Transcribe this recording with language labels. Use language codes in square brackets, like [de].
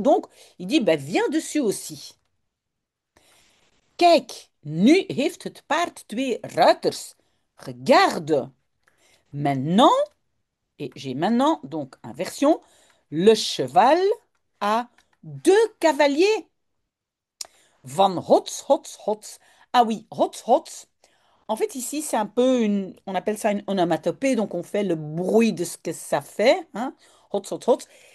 [fr] Donc, il dit ben, viens dessus aussi. [nl] Kijk, nu heeft het paard twee ruiters. [fr] Regarde. Maintenant, et j'ai maintenant, donc inversion, le cheval a deux cavaliers. Van hots, hots, hots. Ah oui, hots, hots. En fait, ici, c'est un peu une, on appelle ça une onomatopée, donc on fait le bruit de ce que ça fait, hein. Hots, hots, hots.